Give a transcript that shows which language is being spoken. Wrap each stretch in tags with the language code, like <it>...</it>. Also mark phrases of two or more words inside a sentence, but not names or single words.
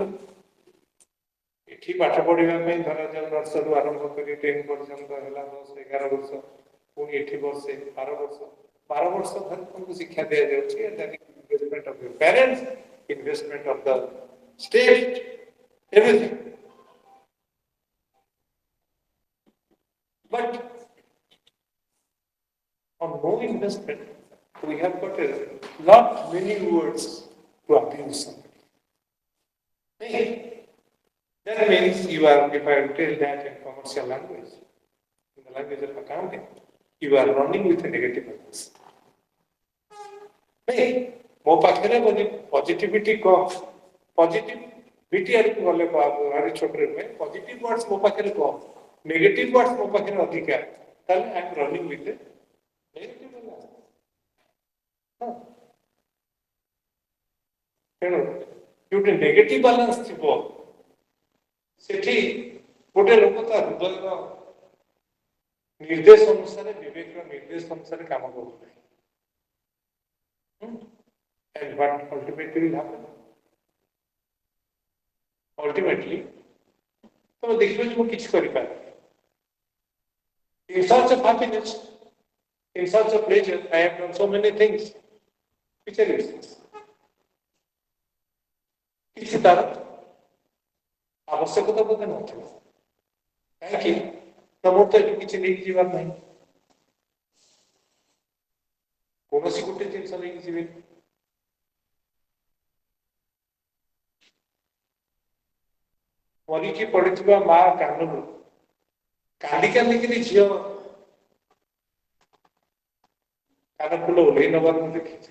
<or>ଏଠି ପାଠ ପଢିବା ପାଇଁ ଧରାଯାଉ ନର୍ସରୀରୁ ଆରମ୍ଭ କରି 10 ପର୍ଯ୍ୟନ୍ତ ହେଲା 10-11 ବର୍ଷ, ପୁଣି ଏଠି ବର୍ଷେ 12 ବର୍ଷ ଧରି ତୁମକୁ ଶିକ୍ଷା ଦିଆଯାଉଛି।</or> <en>investment of your parents, investment of the state, everything. But on no investment, we have got a lot many words to abuse somebody. That means you are, if I tell that in commercial language, in the language of accounting, you are running with a negative bias.</en> <or>ମୋ ପାଖରେ ପଜିଟିଭିଟି କମ୍, ପଜିଟିଭିଟି ଆଡ଼କୁ ଗଲେ ଭାରି ଛୋଟରେ ନୁହେଁ,</or> <en>positive words</en> <or>ମୋ ପାଖରେ କମ୍,</or> <en>negative words</en> <or>ମୋ ପାଖରେ ଅଧିକା, ତାହେଲେ</or> <en>I am running with negative balance.</en> <or>ତେଣୁ ଯୋଉଠି</or> <en>negative balance</en> <or>ଥିବ ସେଠି ଗୋଟେ ଲୋକ ତା ହୃଦୟର ନିର୍ଦ୍ଦେଶ ଅନୁସାରେ, ବିବେକର ନିର୍ଦ୍ଦେଶ ଅନୁସାରେ କାମ କରୁନାହିଁ।</or> <en>And what ultimately will happen? Ultimately,</en> <or>ତମେ ଦେଖିବ ଯେ ମୁଁ କିଛି କରିପାରେ।</or> <en>In search of happiness, in search of pleasure, I have done so many things which are useless.</en> <or>କିଛି ତାର ଆବଶ୍ୟକତା ବୋଧେ ନଥିବ। କାହିଁକି ନା ମୁଁ ତ ଏଠି କିଛି ନେଇକି ଯିବାର ନାହିଁ, କୌଣସି ଗୋଟେ ଜିନିଷ ନେଇକି ଯିବେନି। ମରିକି ପଡିଥିବା ମା କାନରୁ କାନ୍ଦି କାନ୍ଦିକିରି ଝିଅ କାନ ଫୁଲ ଓହ୍ଲେଇ ନବାର ମୁଁ ଦେଖିଛି।</or>